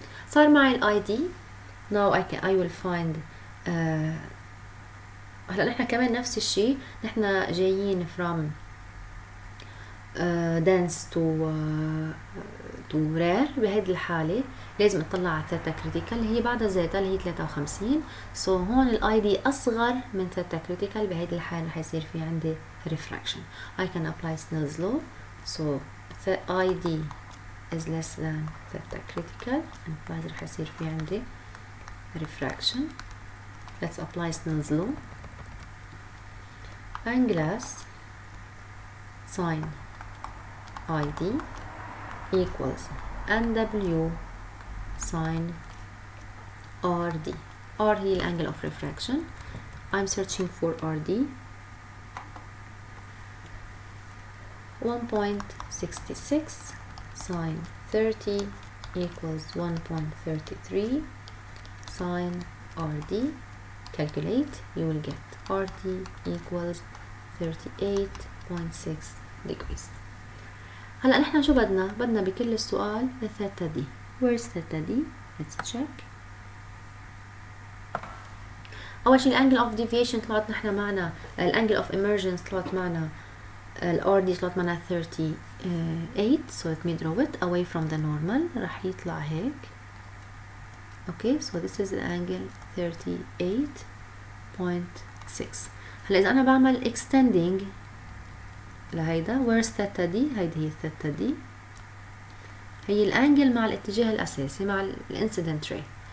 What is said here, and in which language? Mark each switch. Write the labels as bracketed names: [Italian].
[Arabic] صار معي ال ID. [English] now I will find [Arabic] هلا نحن كمان نفس الشيء. نحن جايين [English] from dense to rare. [Arabic] بهيدي الحالة لازم اطلع على ثيتا كريتيكال هي بعدها زيتا اللي هي 53. so هون الاي دي اصغر من ثيتا كريتيكال. بهيدي الحالة رح يصير في عندي refraction. [English] I can apply Snell's law. so ID is less than theta critical and [Arabic] بعد رح يصير في عندي [English] refraction. let's apply Snell's law. and glass sin ID equals NW sin RD. R [Arabic] هي الانجل [English] of refraction. I'm searching for RD. 1.66 sin 30 equals 1.33 sin RD. Calculate. You will get RD equals 38.6 degrees. [Arabic] هلا نحن شو بدنا بكل السؤال الثيتا دي. [English] Where's theta D? Let's check. [Arabic] أول شيء الانجل of deviation طلعت نحن معنا الانجل of immersion طلعت معنا [English] R [Arabic] دي طلعت منها 38 [English] so let me draw it away from the normal [Arabic] راح يطلع هيك. [English] okay so this is the angle 38.6. [Arabic] هلا إذا أنا بعمل extending لهيدا [English] where's theta [Arabic] دي؟ هيدي هي theta دي، هي الانجل مع الاتجاه الأساسي مع الانسيدنت ray.